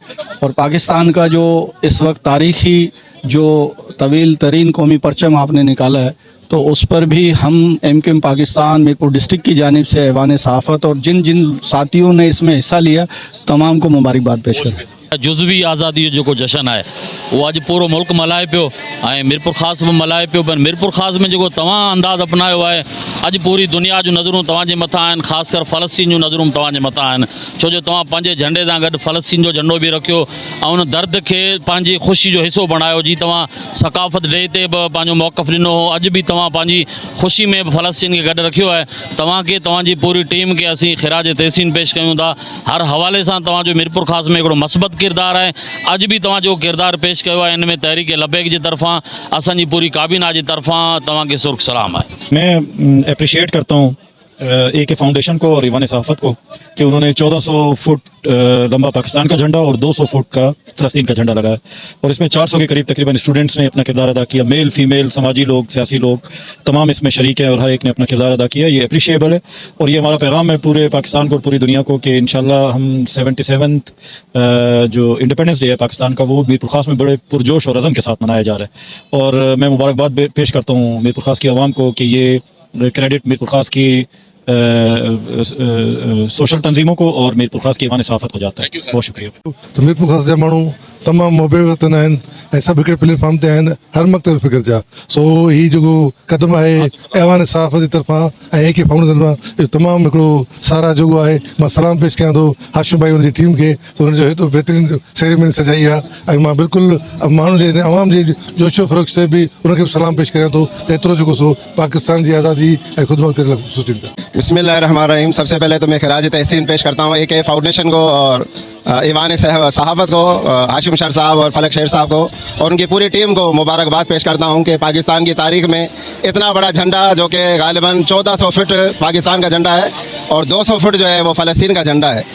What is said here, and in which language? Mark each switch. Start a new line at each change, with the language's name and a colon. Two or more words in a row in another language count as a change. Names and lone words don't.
Urdu: اور پاکستان کا جو اس وقت تاریخی جو طویل ترین قومی پرچم آپ نے نکالا ہے، تو اس پر بھی ہم MQM پاکستان میرپور ڈسٹرکٹ کی جانب سے ایوانِ صحافت اور جن جن ساتھیوں نے اس میں حصہ لیا تمام کو مبارکباد پیش کریں.
Sindhi: जुज़वी आज़ादी जो जशन है वो अज पूरो मुल्क मल्हाए पियो ऐं मीरपुर ख़ास में मल्हाए पियो। पर मीरपुर ख़ास में जो तव्हां अंदाज़ अपनायो है, अज पूरी दुनिया जो नज़रूं तव्हांजे मथां आहिनि, ख़ासि कर फ़लस्तीन जो नज़रूं तव्हांजे मथां आहिनि, छो जो तव्हां पंहिंजे झंडे सां गॾु फ़लस्तीन जो झंडो बि रखियो ऐं उन दर्द खे पंहिंजी ख़ुशी जो हिसो बणायो। जी तव्हां सकाफ़त डे ते बि पंहिंजो मौक़िफ़ ॾिनो हो, अॼु बि तव्हां पंहिंजी ख़ुशी में बि फ़लस्तीन खे गॾु रखियो आहे। तव्हांखे, तव्हांजी पूरी टीम खे असीं ख़िराज तहसीन पेश कयूं था। हर हवाले सां तव्हांजो मीरपुर ख़ास में हिकिड़ो मस्बत किरदार आहे। अॼु बि तव्हां जो किरदार पेश कयो आहे, इन में तहरीक लबैक जी तरफ़ां, असांजी पूरी काबीना जी तरफ़ां तव्हांखे सुर्ख़ सलाम आहे।
Urdu: میں اپریشیئیٹ کرتا ہوں AK فاؤنڈیشن کو اور ایوانِ صحافت کو کہ انہوں نے 1400 فٹ لمبا پاکستان کا جھنڈا اور 200 فٹ کا فلسطین کا جھنڈا لگایا، اور اس میں 400 کے قریب تقریباً اسٹوڈنٹس نے اپنا کردار ادا کیا.
English: male female
Urdu: سماجی لوگ، سیاسی لوگ تمام اس میں شریک ہیں اور ہر ایک نے اپنا کردار ادا کیا. یہ اپریشی ایبل ہے، اور یہ ہمارا پیغام ہے پورے پاکستان کو اور پوری دنیا کو کہ ان شاء اللہ ہم 77th جو
English: independence day
Urdu: ہے پاکستان کا، وہ میرپور خاص میں بڑے پرجوش اور عزم کے ساتھ منایا جا رہا ہے. اور میں مبارکباد پیش کرتا ہوں میرپور خاص کی عوام کو کہ یہ کریڈٹ میرپور خاص کی سوشل تنظیموں کو اور میرپور خاص کی ایوانِ صحافت کو جاتا ہے. بہت شکریہ.
Sindhi: तो मीरपुर ख़ास जा माण्हू तमामु मोबे वतन आहिनि ऐं सभु हिकिड़े प्लेटफॉर्म ते आहिनि हर मक़सद फ़िक्र जा। सो ही जेको क़दम आहे ऐवान सहाफ़त जी तरफ़ां ऐं AK फाउंडेशन तरफ़ां, इहो तमामु हिकिड़ो सारा जेको आहे, मां सलाम पेश कयां थो हाशिम भाई हुनजी टीम खे, तो हुनजो हेॾो बहितरीनु सेरेमनी सजाई आहे। ऐं मां बिल्कुलु माण्हुनि जे आवाम जे जोशो फ़रोग़ ते बि उनखे बि सलाम पेश कयां थो त एतिरो जेको सो पाकिस्तान जी आज़ादी ऐं ख़ुदमुख़्तयारी लाइ सोचीनि था।
Urdu: بسم اللہ الرحمن الرحیم۔ سب سے پہلے تو میں خراجِ تحسین پیش کرتا ہوں AK فاؤنڈیشن کو اور ایوانِ صحافت کو، ہاشم شر صاحب اور فلک شیر صاحب کو اور ان کی پوری ٹیم کو مبارکباد پیش کرتا ہوں کہ پاکستان کی تاریخ میں اتنا بڑا جھنڈا، جو کہ غالباً 1400 فٹ پاکستان کا جھنڈا ہے اور 200 فٹ جو ہے وہ فلسطین کا جھنڈا ہے.